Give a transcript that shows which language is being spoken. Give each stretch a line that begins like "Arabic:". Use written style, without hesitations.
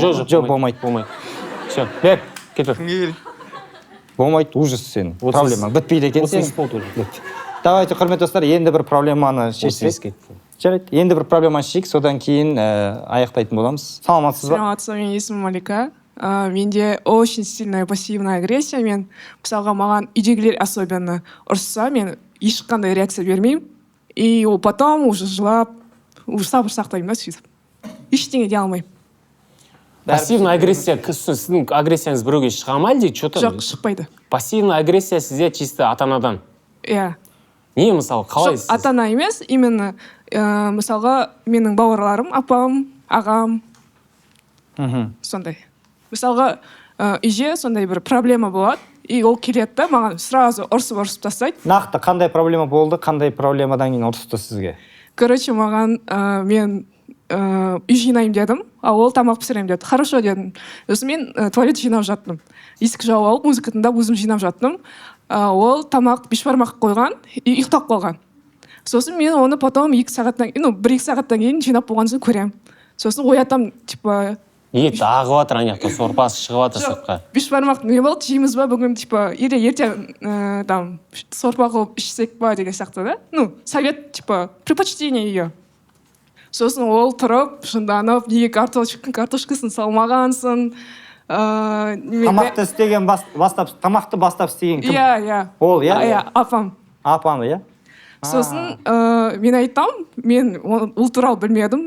Kazakh: ғой. Жоқ, болмайды.
Russian: Все,
Kazakh: бер, кетіп. Болмайды,
Russian: ужас
Kazakh: сен. Проблема бітпейді екен сен.
Russian: Давайте,
Kazakh: құрметті достар, енді бір проблеманы шешсек. Жарайды, енді бір проблеманы шешейік, содан кейін аяқтайтын боламыз. Саламатсыз ба? Саламатсыз, менің есімім Малика. Менде
Russian: очень сильная пассивная агрессия.
Kazakh: Мен мысалға маған үйдегілер
Russian: особенно
Kazakh: ұрысса, мен ешқандай реакция бермеймін.
Russian: И потом уже
Kazakh: жылап, уже сабыр сақтаймын да сөйтіп. Ештеңе дей алмаймын.
Russian: Пассивная агрессия,
Kazakh: сіздің агрессияңыз біреуге шыға ма әлде? Жоқ, шықпайды.
Russian: Пассивная агрессия
Kazakh: сізде
Russian: чисто
Kazakh: ата-анадан? Иә. Не мысалы, қалай сіз? Ата-ана емес, именно мысалға менің бауырларым, апам, ағам. Сондай. Мысалға үйде сондай бір проблема болады, и ол келеді да, маған
Russian: сразу
Kazakh: ұрсып тастайды. Нақты қандай проблема болды, қандай проблемадан кейін ұрысты сізге?
Russian: Короче,
Kazakh: маған мен үй жинаймын дедім, а ол тамақ пісіремін деді.
Russian: Хорошо
Kazakh: дедім. Сосын мен туалет жинап жаттым. Есік жауып алып, музыка тыңдап өзім жинап жаттым. Ол тамақ бешбармақ қойған и ұйықтап қалған. Сосын мен оны
Russian: потом
Kazakh: 1-2 сағаттан кейін жинап болған соң көремін. Сосын оятам, типа... Ет ағып жатыр, ана сорпасы шығып жатыр сыртқа. Бешбармақ не болды, жейміз ба бүгін,
Russian: типа, или
Kazakh: ертең сорпа қылып ішсек ба деген сияқты да.
Russian: Ну, совет, типа, предпочтение ее.
Kazakh: Сосын ол тұрып, шынданып, неге картошкасын салмағансың. Тамақты істеген тамақты бастап істеген кім? Иә. Ол, иә? Иә, апам. Апам, иә? Сосын мен айтам, мен ол туралы білмедім.